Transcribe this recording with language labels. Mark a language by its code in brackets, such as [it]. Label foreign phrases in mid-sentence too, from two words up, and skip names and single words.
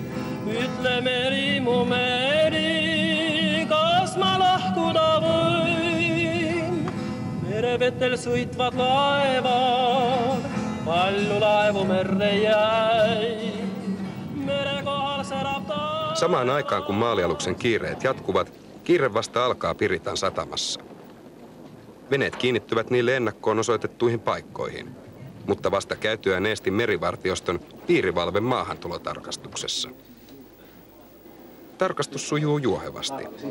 [et] Ütle meri mu meri, kas ma lahkuda võin? Merevetel sõitvad laevad, palju laevu merre jäi. Mere kohal särab taas. [fi] Samaan aikaan kun maalialuksen kiireet jatkuvat, kiire vasta alkaa Piritan satamassa. Veneet kiinnittyvät niille ennakkoon osoitettuihin paikkoihin, mutta vasta käytyään Eestin merivartioston piirivalven maahantulotarkastuksessa. Tarkastus sujuu juohevasti.